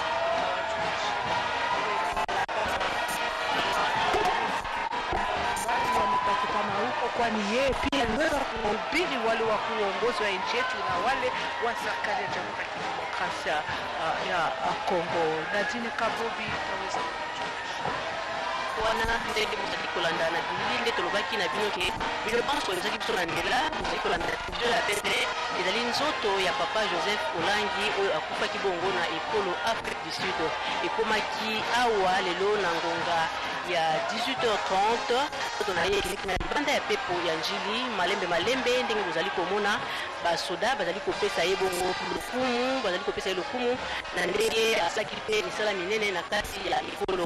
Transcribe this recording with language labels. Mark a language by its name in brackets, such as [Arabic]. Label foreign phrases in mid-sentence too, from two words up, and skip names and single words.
[Swahili] Wamepatikana huko, kwani yeye pia aliweza kuhubiri wale wa kuongozi wa nchi yetu na wale wa serikali ya Jamhuri ya Kidemokrasia ya Kongo. Nadine Kabobi itaweza [Lingala] wana ndenge muzaki kolanda na bilinde tolobaki na bino ke [French] je pense que [Lingala] muzaki biso na ndela muzaki kolanda [French] de la tete [Lingala] ezali nzoto ya Papa Joseph Olangi oyo akufaki bongo na ekolo Afrique du Sud. Ekomaki awa lelo na ngonga ya 18h30 tonaye na libanda ya pepo ya njili malembe ndenge muzali komona basoda bazali kopesa ye bongo lokumu, bazali kopesa ye lokumu na ndenge asaki pe misala minene na kati ya ekolo.